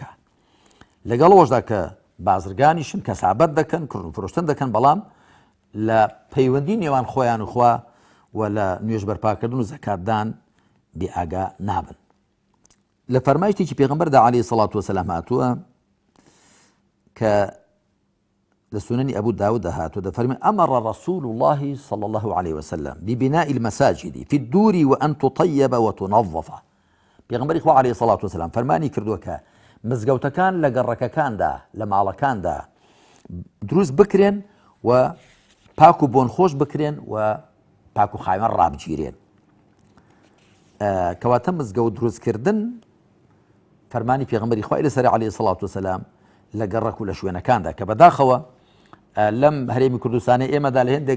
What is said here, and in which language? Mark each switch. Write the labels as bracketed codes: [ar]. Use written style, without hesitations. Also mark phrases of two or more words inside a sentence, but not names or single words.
[ckb] لەگەڵ ئەوەشدا کە بازرگانیشن کەسابەت دەکەن، کردن و فرۆشتن دەکەن، بەڵام لە پەیوەندی نێوان خۆیان و خوا و لە نوێژ بەرپاکردن و زەکاتدان بێئاگا نابن. لە فەرمایشتێکی پێغەمبەردا [ar] عەلەیهی سەڵات وەسەلام [ckb] هاتووە کە لە سنەنی ئەبوو داود هاتووە، دەفەرمێ [ar] ئەمەڕ رەسوول الله صلى الله عليه وسلم ببناء المساجد في الدور وأن تطيب وتنظف. [ckb] پێغەمبەری خوا [ar] عەلەیهی سەڵات وەسەلام [ckb] فەرمانی کردووە کە مزگەوتەکان لە گەڕەکەکاندا لە ماڵەکاندا دروست بکرێن و پاک و بۆن خۆش بکرێن و پاک و خاوێن ڕابگیرێن. کەواتە مزگەوت دروستکردن فەرمانی پێغەمبەری خوای لەسەر [ar] عەلەیهی سەڵات وەسەلام [ckb] لە گەڕەک و لە شوێنەکاندا کە بەداخەوە لەم هەرێمی کوردستانی ئێمەدا لە هێندێک